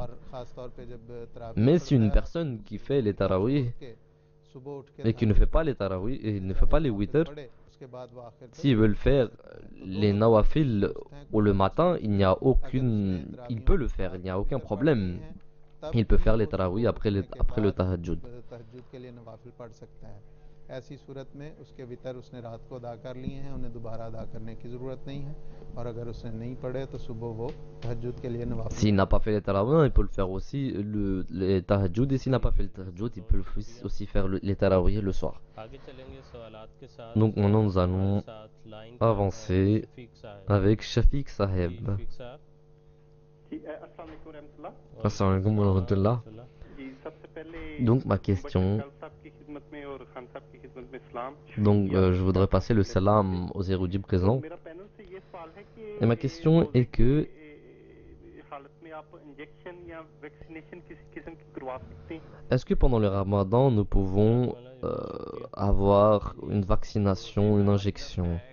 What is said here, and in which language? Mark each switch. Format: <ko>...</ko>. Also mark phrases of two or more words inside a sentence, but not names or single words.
<fr>Mais si une personne qui fait les tarawih et qui ne fait pas les tarawih et il ne fait pas les 8 heures, s'il veut le faire les nawafil ou le matin, il peut le faire, il n'y a aucun problème. Il peut faire les tarawih après le tahajjud.</fr> <ur>ایسی صورت میں اس کے وتر اس نے رات کو ادا کر لیے ہیں، انہیں دوبارہ ادا کرنے کی ضرورت نہیں ہے، اور اگر اس نے نہیں پڑھے تو صبح وہ تہجد کے لیے نوافل.</ur> <fr>S'il n'a pas fait les tarawih, il peut le faire aussi les tahajjud, et s'il n'a pas fait le tahajjud, il peut aussi faire les tarawih le soir. Donc maintenant nous allons avancer avec Shafiq Saheb.</fr> <ar>السلام عليكم ورحمة الله.</ar> <fr>Donc ma question, donc je voudrais passer le salam aux érudits présents. Et ma question est que est-ce que pendant le Ramadan nous pouvons avoir une vaccination, une injection?</fr>